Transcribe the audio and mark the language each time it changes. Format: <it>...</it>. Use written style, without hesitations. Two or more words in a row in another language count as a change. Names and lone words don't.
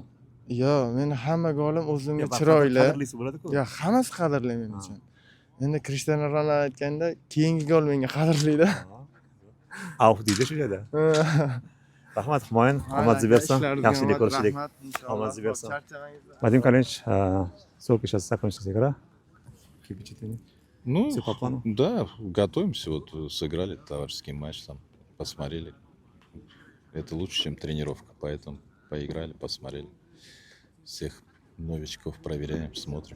<uz>Yo, men hamma golim o'zimga chiroyli. Qadrlisi bo'ladi-ku. Yo, hammasi qadrli men uchun. Endi Cristiano Ronaldo aytganda, keyingi gol menga qadrlida. Auf deydi shu yerda. Rahmat Humoyun, omadingiz bersin. Yaxshilik ko'rishlik. Omadingiz bersin.</uz> <ru>Vadim Kalинич, сколько сейчас закончилась игра? Ну, Всё по плану? да, готовимся. Вот сыграли товарищеский матч, там посмотрели. Это лучше, чем тренировка, поэтому поиграли, посмотрели. Всех новичков проверяем, смотрим.</ru>